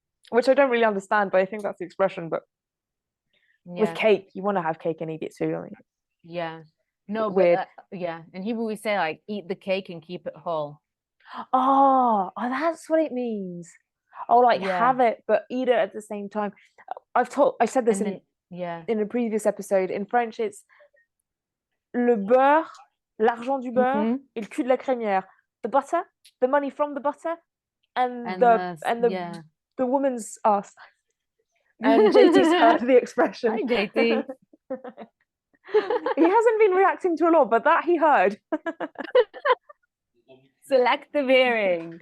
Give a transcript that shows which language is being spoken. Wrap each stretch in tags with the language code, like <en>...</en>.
<en>Which I don't really understand, but I think that's the expression. But with cake, you want to have cake and eat it too. No, weird. But in Hebrew we say like eat the cake and keep it whole. Oh, that's what it means. Oh, like have it but eat it at the same time. I said this in a previous episode.</en> <fr>In French, it's le beurre, l'argent du beurre, et le cul de la crémière.</fr> <en>The butter, the money from the butter, and the woman's ass. And JT's heard the expression. Hi, JT. He hasn't been reacting to a lot, but that he heard. Selective hearing.</en>